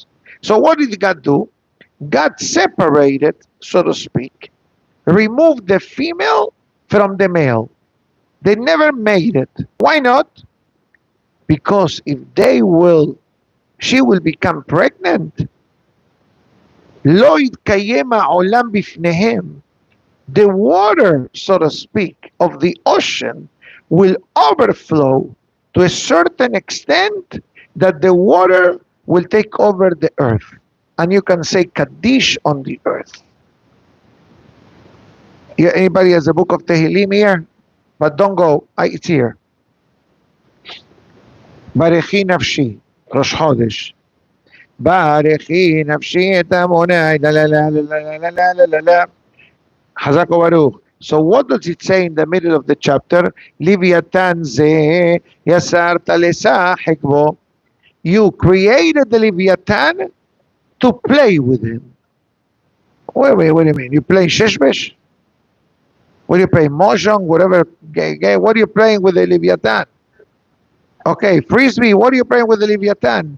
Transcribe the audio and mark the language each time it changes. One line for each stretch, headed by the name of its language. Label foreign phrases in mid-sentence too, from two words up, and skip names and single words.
English: So what did God do? God separated, so to speak, removed the female from the male. They never made it. Why not? Because if she will become pregnant.
Hebrew: לא יתקיים העולם בפניהם.
English: The water, so to speak, of the ocean will overflow to a certain extent that the water will take over the earth. And you can say Kaddish on the earth. Yeah, anybody has a book of Tehillim here? But don't go, it's here.
Hebrew: ברכי נפשי, ראש חודש. ברכי נפשי את אמונאי, la la la la la la la la la. חזק ברוך.
English: So what does it say in the middle of the chapter?
Hebrew: לויתן זה יצרת לשחק בו.
English: You created the Leviathan to play with him. Wait, what do you mean? You play sheshbesh? What do you play? Mojang, whatever. What are you playing with the Leviathan? Okay, Frisbee, what are you playing with the Leviathan?